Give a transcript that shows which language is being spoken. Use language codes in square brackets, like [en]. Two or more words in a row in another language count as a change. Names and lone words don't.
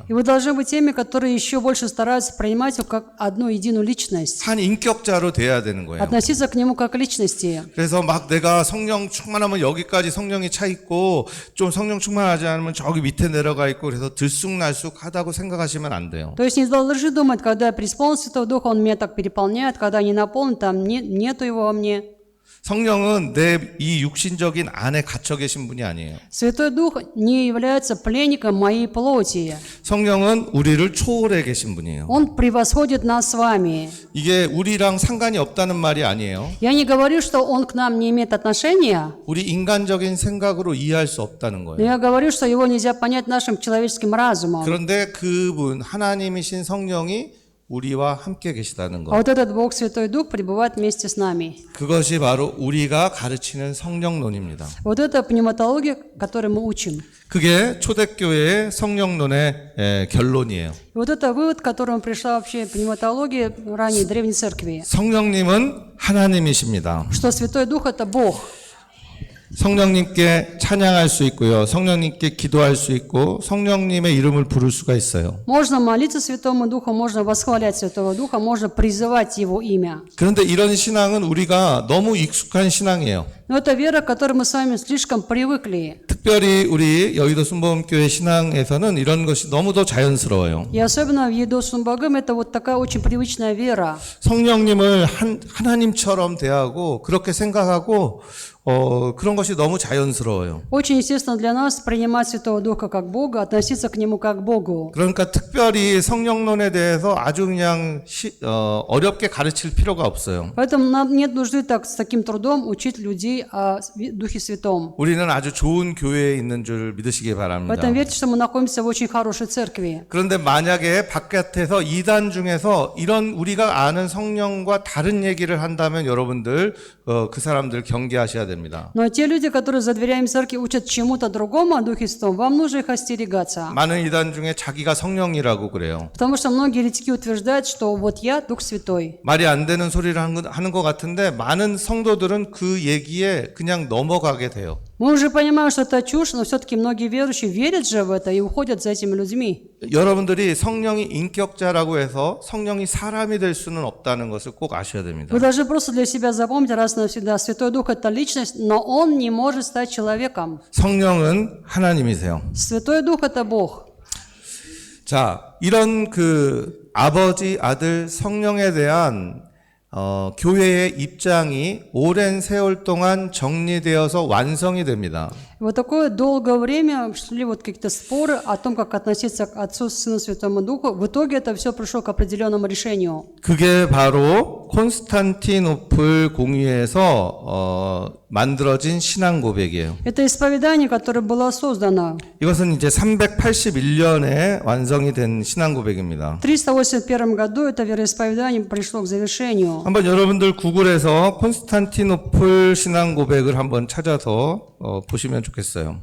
[ru] И вы должны быть теми, которые еще больше стараются принимать его как одну единую личность, [ko] 한 인격자로 돼야 되는 거예요. [ru] относиться к нему как к личности. [ko] 그래서 막 내가 성령 충만하면 여기까지 성령이 차 있고 좀 성령 충만하지 않으면 저기 밑에 내려가 있고 그래서 들쑥날쑥하다고 생각하시면 안 돼요. [ru] То есть не должны думать, когда я преисполнен Святого Духа, он меня так переполняет, когда не наполнен, там нету его во мне. [ko] 성령은 내 이 육신적인 안에 갇혀 계신 분이 아니에요. [ru] Святой Дух не является пленником моей плоти. [ko] 성령은 우리를 초월해 계신 분이에요. [ru] Он превосходит нас с вами. [ko] 이게 우리랑 상관이 없다는 말이 아니에요. [ru] Я не говорю, что он к нам не имеет отношения, [ko] 우리 인간적인 생각으로 이해할 수 없다는 [ru] но [ko] 거예요. [ru] я говорю, что его нельзя понять нашим человеческим разумом. [ko] 그런데 그분 하나님이신 성령이 우리와 함께 계시다는 [ru] А [ko] 것. [ru] вот этот Бог Святой Дух пребывает вместе с нами. [ko] 그것이 바로 우리가 가르치는 성령론입니다. [ru] Вот это пневматология, которой мы учим. [ko] 그게 초대교회의 성령론의 결론이에요. [ru] И вот это вывод, к которому пришла вообще пневматология ранней древней церкви. [ko] 성령님은 하나님이십니다. [ru] Что Святой Дух – это Бог. [ko] 성령님께 찬양할 수 있고요. 성령님께 기도할 수 있고 성령님의 이름을 부를 수가 있어요. [ru] Можно молиться Святому Духу, можно восхвалять Святого Духа, можно призывать Его имя. [ko] 그런데 이런 신앙은 우리가 너무 익숙한 신앙이에요. [ru] Но это вера, к которой мы с вами слишком привыкли. [ko] 특별히 우리 여의도 순복음교회 신앙에서는 이런 것이 너무도 자연스러워요. [ru] И особенно в Едо Сумбагым это вот такая очень привычная вера. [ko] 성령님을 하나님처럼 대하고 그렇게 생각하고 그런 것이 너무 자연스러워요. [ru] Очень естественно для нас принимать Святого Духа как Бога, относиться к Нему как к Богу. [ko] 그러니까 특별히 성령론에 대해서 아주 그냥 어렵게 가르칠 필요가 없어요. [ru] Поэтому нам нет нужды так, с таким трудом учить людей о Духе Святом. [ko] 우리는 아주 좋은 교회에 있는 줄 믿으시기 바랍니다. [ru] Поэтому верьте, что мы находимся в очень хорошей церкви. [ko] 그런데 만약에 바깥에서 이단 중에서 이런 우리가 아는 성령과 다른 얘기를 한다면 여러분들 그 사람들 경계하셔야 됩니다. [ru] Но те люди, которые за дверями церкви учат чему-то другому о Духе Святом, вам нужно их остерегаться. [ko] 많은 이단 중에 자기가 성령이라고 그래요. [ru] Потому что многие еретики утверждают, что вот я Дух Святой. [ko] 말이 안 되는 소리를 하는 것 같은데 많은 성도들은 그 얘기에 그냥 넘어가게 돼요. [ru] Мы уже понимаем, что это чушь, но все-таки многие верующие верят же в это и уходят за этими людьми. [ko] 여러분들이 성령이 인격자라고 해서 성령이 사람이 될 수는 없다는 것을 꼭 아셔야 됩니다. [ru] Вы должны просто для себя запомнить раз и навсегда, Святой Дух – это личность, но Он не может стать человеком. [ko] 성령은 하나님이세요. [ru] Святой Дух – это Бог. [ko] 자, 이런 그 아버지, 아들, 성령에 대한 교회의 입장이 오랜 세월 동안 정리되어서 완성이 됩니다. [ru] Вот такое долгое время шли вот какие-то споры о том, как относиться к Отцу, Сыну, Святому Духу. В итоге это все пришло к определенному решению. [ko] 그게 바로 콘스탄티노플 공의에서 만들어진 신앙 고백이에요. [ru] Это исповедание, которое было создано. [ko] 이것은 이제 381년에 완성이 된 신앙 고백입니다. [ru] В 381 году это вероисповедание пришло к завершению. [ko] 한번 여러분들 구글에서 콘스탄티노플 신앙 고백을 한번 찾아서 보시면 좋겠어요.